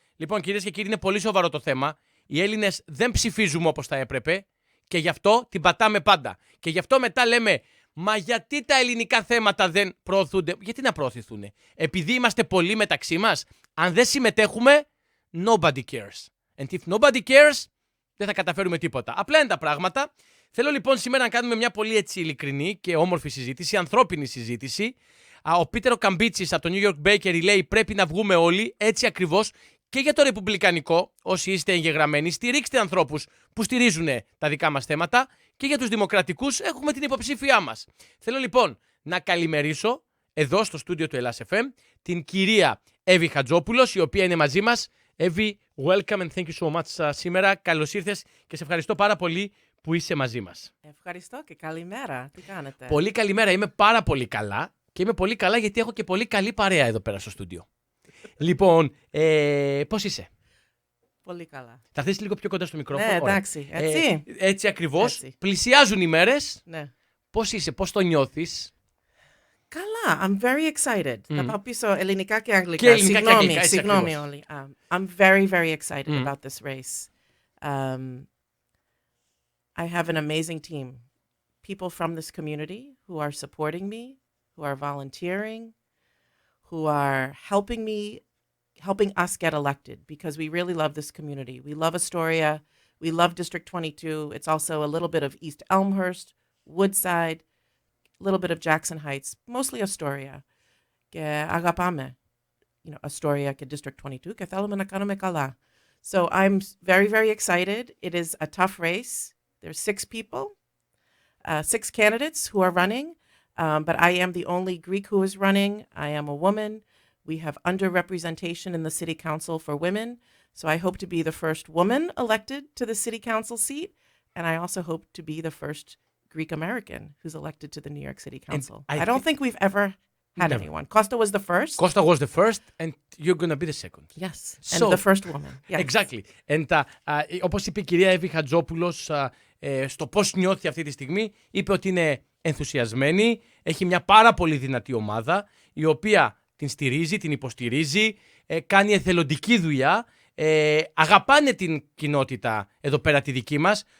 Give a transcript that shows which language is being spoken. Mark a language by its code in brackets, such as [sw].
[el] Λοιπόν, κυρίες και κύριοι, είναι πολύ σοβαρό το θέμα. Οι Έλληνες δεν ψηφίζουμε όπως θα έπρεπε και γι' αυτό την πατάμε πάντα. Και γι' αυτό μετά λέμε, μα γιατί τα ελληνικά θέματα δεν προωθούνται? Γιατί να προωθηθούν? Επειδή είμαστε πολλοί μεταξύ μας? Αν δεν συμμετέχουμε, [en] nobody cares. And if nobody cares, [el] δεν θα καταφέρουμε τίποτα. Απλά είναι τα πράγματα. Θέλω λοιπόν σήμερα να κάνουμε μια πολύ έτσι ειλικρινή και όμορφη συζήτηση, ανθρώπινη συζήτηση. Ο Πίτερο Καμπίτσης από το New York Bakery λέει πρέπει να βγούμε όλοι, έτσι ακριβώς, και για το ρεπουμπλικανικό, όσοι είστε εγγεγραμμένοι, στηρίξτε ανθρώπους που στηρίζουν τα δικά μας θέματα, και για τους δημοκρατικούς έχουμε την υποψήφιά μας. Θέλω λοιπόν να καλημερίσω εδώ στο στούντιο του Ελλάς FM την κυρία Evie Hantzopoulos, η οποία είναι μαζί μας. [en] Evie, welcome and thank you so much σήμερα. [el] Καλώς ήρθες και σε ευχαριστώ πάρα πολύ που είσαι μαζί μας. Ευχαριστώ και καλημέρα. Τι κάνετε? Πολύ καλημέρα. Είμαι πάρα πολύ καλά και είμαι πολύ καλά γιατί έχω και πολύ καλή παρέα εδώ πέρα στο στούντιο. Λοιπόν, πώς είσαι? Πολύ καλά. Θα θες λίγο πιο κοντά στο μικρόφωνο? Ναι, εντάξει. Έτσι. Έτσι ακριβώς. Έτσι. Πλησιάζουν οι μέρες. Ναι. Πώς είσαι, πώς το νιώθεις? [en] Καλά. I'm very excited. [el] Θα πάω πίσω ελληνικά και αγγλικά. Και ελληνικά και αγγλικά, έτσι Συγγνώμη ακριβώς. όλοι. [en] I'm very, very excited about this race. I have an amazing team. People from this community who are supporting me, who are volunteering, who are helping us get elected, because we really love this community. We love Astoria. We love District 22. It's also a little bit of East Elmhurst, Woodside, a little bit of Jackson Heights, mostly Astoria. Και αγαπάμε, Astoria και District 22 και θέλουμε να κάνουμε καλά. So I'm very, very excited. It is a tough race. There's 6 people, 6 candidates who are running, but I am the only Greek who is running. I am a woman. We have underrepresentation in the city council for women, so I hope to be the first woman elected to the city council seat, and I also hope to be the first Greek American who's elected to the New York City Council. I don't think we've ever had anyone. Costa was the first. Costa was the first, and you're going to be the second. Yes, and the first woman. Yes. Exactly. [el] And όπως είπε η κυρία Evie Hantzopoulos, στο πώς νιώθει αυτή τη στιγμή, είπε ότι είναι ενθουσιασμένη, έχει μια πάρα πολύ δυνατή ομάδα, η οποία την στηρίζει, την υποστηρίζει, κάνει εθελοντική δουλειά, αγαπάνε την κοινότητα εδώ πέρα τη δική μας.